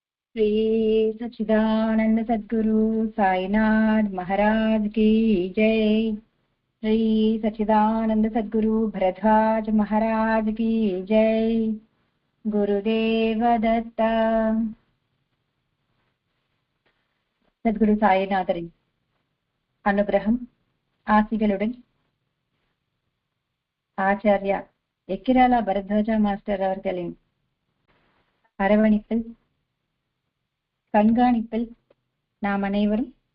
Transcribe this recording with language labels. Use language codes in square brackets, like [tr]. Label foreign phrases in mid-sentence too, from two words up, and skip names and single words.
[hi] श्री सच्चिदानंद सद्गुरु साईनाथ महाराज की जय। श्री सच्चिदानंद सद्गुरु भरद्वाज महाराज की जय। गुरुदेव दत्त। [ta] சத்குரு சாய்நாதரின் அனுகிரகம் ஆசிகளுடன் ஆச்சாரியா எக்கிராலா பரத்வாஜா மாஸ்டர் அவர்களின் அரவணைப்பில் கண்காணிப்பில் நாம் அனைவரும்